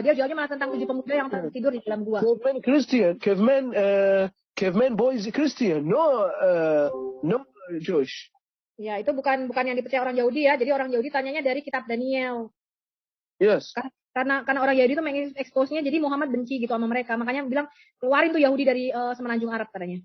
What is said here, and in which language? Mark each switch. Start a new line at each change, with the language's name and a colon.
Indonesian: Dia jawabnya malah tentang 7 pemuda yang tertidur di dalam gua.
English: Caveman Christian. Caveman boy is Christian. No Jewish.
Indonesian: Ya, itu bukan yang dipercaya orang Yahudi ya. Jadi orang Yahudi tanyanya dari kitab Daniel.
English: Yes.
Indonesian: Karena orang Yahudi itu mengekspos-nya, jadi Muhammad benci gitu sama mereka. Makanya bilang keluarin tuh Yahudi dari semenanjung Arab katanya.